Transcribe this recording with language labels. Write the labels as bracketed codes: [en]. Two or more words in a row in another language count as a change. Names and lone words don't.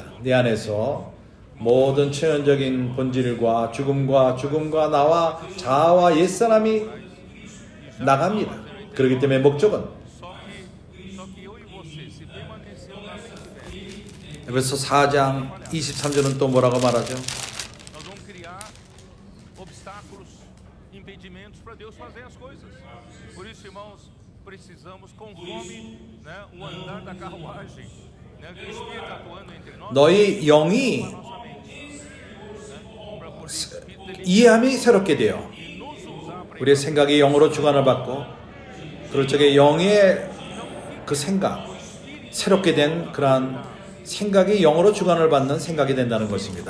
[ko] 내 안에서 모든 초연적인 본질과 죽음과 나와 자아와 옛사람이 나갑니다. 그렇기 때문에 목적은 에베소 4장 23절은 또 뭐라고 말하죠? [pt] Nós vamos criar obstáculos, impedimentos para Deus fazer as coisas. Por isso, irmãos, precisamos conforme, né, o andar da carruagem, né, que o Espírito atuando entre nós. [ko] 너희 영이 이해함이 새롭게 되어 우리의 생각이 영으로 주관을 받고 그럴 적에 영의 그 생각, 새롭게 된 그러한 생각이 영으로 주관을 받는 생각이 된다는 것입니다.